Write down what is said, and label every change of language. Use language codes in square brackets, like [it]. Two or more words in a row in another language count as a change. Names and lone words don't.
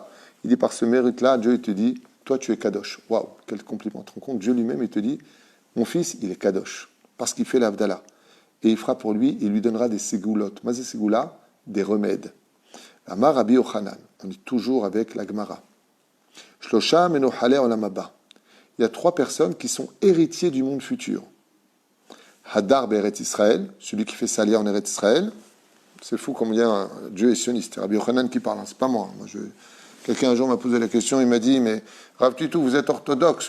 [fr] Il dit par ce mérite-là, Dieu il te dit, toi tu es Kadosh. Waouh, quel compliment. Tu te rends compte, Dieu lui-même il te dit, mon fils il est Kadosh, parce qu'il fait la Havdalah. Et il fera pour lui, il lui donnera des segulot. [he] מה זה סגולה, [fr] des remèdes. [he] אמר רבי יוחנן, [fr] on est toujours avec la Gemara. [he] שלושה מנוחלי עולם הבא. [fr] Il y a 3 personnes qui sont héritiers du monde futur. [he] הדר בארץ ישראל, [fr] celui qui fait salia en Eretz Israël. C'est fou combien Dieu est sioniste. Rabbi Yochanan qui parle, c'est pas moi. Quelqu'un un jour m'a posé la question, il m'a dit, mais Rav Tutu, vous êtes orthodoxe?